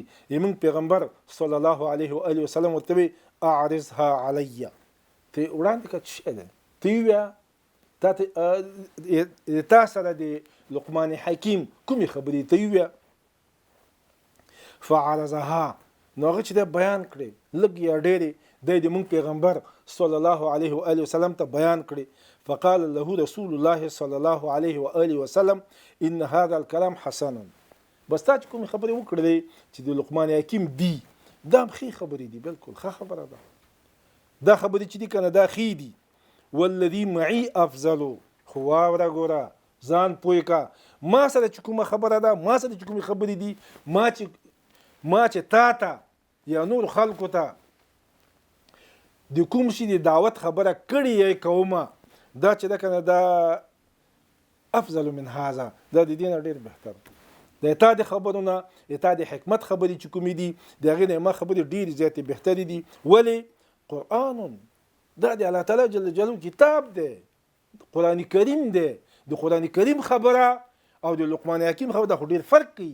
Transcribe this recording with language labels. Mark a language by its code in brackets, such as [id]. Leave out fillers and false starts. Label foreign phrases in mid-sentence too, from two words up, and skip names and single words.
[ps] موږ پیغمبر [ar] صلی الله علیه و آله وسلم [ps] ورته وایي [ar] اعرضها علیه، [ps] ته وړاندې کړه چې شی دی، ته یې ووایه تا سره د لقمان حکیم کومې خبرې ته یې ووایه. فعرضها، نو هغه چې دی بیان کړي، لږ یا ډېرې دی د موږ پیغمبر [ar] صلی الله علیه و آله وسلم [ps] ته بیان کړي. [ar] فقال له رسول الله صلی الله علیه و آله وسلم ان هذا الكلام حسن. [ps] بس تا چې کومې خبرې وکړلې چې د لقمان حکیم دی، دا هم ښې خبرې دي، بلکل ښه خبره ده. دا خبرې چې دي که نه دا ښې دي. [ar] والذي معي افضل، [ps] خو واوره ګوره، ځان پوه که ما سره چې کومه خبره ده، ما سره چې کومې خبرې دي، ما چې تا ته یا نور خلکو ته د کوم شي د دعوت خبره کړې یا کومه، دا چې ده که نه دا [ar] افضل من هذا، [ps] دا د دې نه ډېر بهتر. د تا د خبرو نه، د تا د حکمت خبرې چې کومې دي، د هغې نه ما خبرې ډېرې زیاتې بهترې دي. ولې؟ قرآن، دا د الله تعالی [ar] جل جلاله [ps] کتاب دی، قرآن کریم دی. د قرآن کریم خبره او د لقمان حکیم خبره دا خو ډېر فرق کوي.